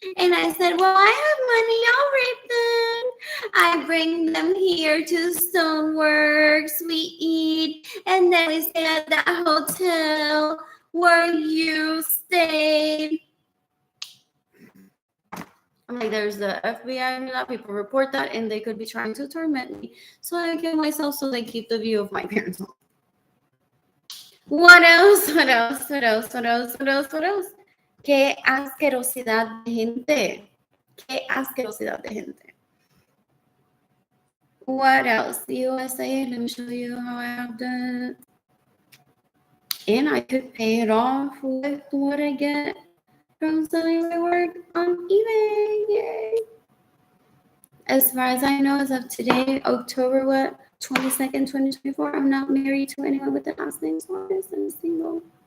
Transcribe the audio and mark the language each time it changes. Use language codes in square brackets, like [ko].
[en] And I said, well, I have money, I'll rape them. I bring them here to Stoneworks, we eat, and then we stay at that hotel where you stayed. I'm like, there's the FBI and that people report that, and they could be trying to torment me. So I kill myself so they keep the view of my parents' home. What else? What else? What else? What else? What else? What else? [es] Qué asquerosidad de gente. Qué asquerosidad de gente. [en] What else? The USA, let me show you how I have that. And I could pay it off with what I get from selling my work on eBay. Yay. As far as I know, as of today, October 22nd, 2024, I'm not married to anyone with the last name Suarez, and I'm single.